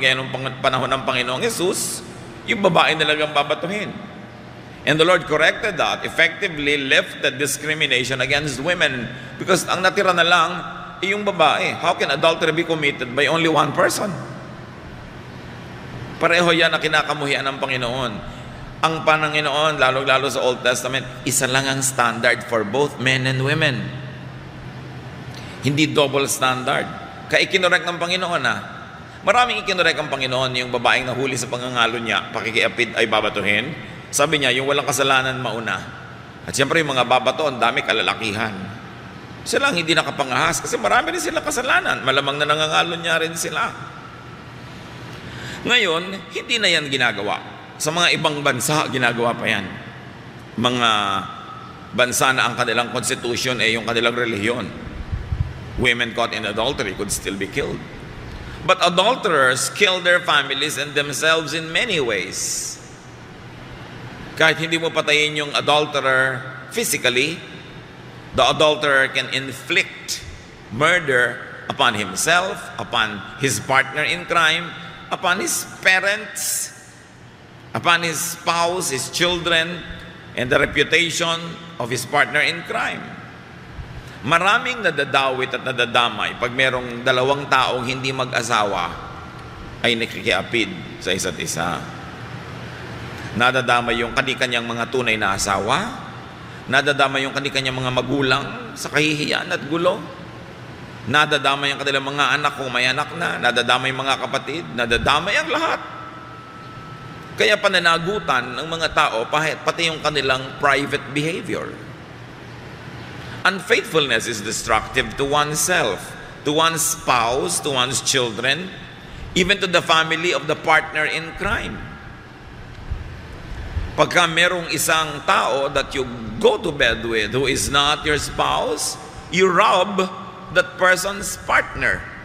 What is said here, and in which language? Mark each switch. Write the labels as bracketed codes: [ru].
[tl] Kaya nung panahon ng Panginoong Jesus, yung babae na lang ang babatuhin. [en] And the Lord corrected that, effectively lifted discrimination against women, because [tl] ang natira na lang ay yung babae. [en] How can adultery be committed by only one person? [tl] Pareho yan na kinakamuhian ng Panginoon. Ang Panginoon, lalo-lalo sa Old Testament, isa lang ang standard [en] for both men and women. [tl] Hindi double standard. Kaya ikinorek ng Panginoon Maraming ikinorek ang Panginoon, yung babaeng nahuli sa pangangalo niya, pakikiapid ay babatuhin. Sabi niya, yung walang kasalanan mauna. At siyempre yung mga babato, ang dami kalalakihan. Sila lang hindi nakapangahas kasi marami rin sila kasalanan. Malamang na nangangalo niya rin sila. Ngayon, hindi na yan ginagawa. Sa mga ibang bansa, ginagawa pa yan. Mga bansa na ang kanilang constitution ay yung kanilang relihiyon. [en] Women caught in adultery could still be killed. But adulterers kill their families and themselves in many ways. [tl] Kahit hindi mo patayin yung adulterer physically, [en] the adulterer can inflict murder upon himself, upon his partner in crime, upon his parents, upon his spouse, his children, and the reputation of his partner in crime. [tl] Maraming nadadawit at nadadamay pag merong dalawang taong hindi mag-asawa ay nakikiapid sa isa't isa. Nadadamay yung kani-kanyang mga tunay na asawa, nadadamay yung kani-kanyang mga magulang sa kahihiyan at gulo, nadadamay ang kanilang mga anak kung may anak na, nadadamay mga kapatid, nadadamay ang lahat. Kaya pananagutan ng mga tao pati yung kanilang private behavior. [en] Unfaithfulness is destructive to oneself, to one's spouse, to one's children, even to the family of the partner in crime. [tl] Pagka merong isang tao [en] that you go to bed with who is not your spouse, you rob that person's partner.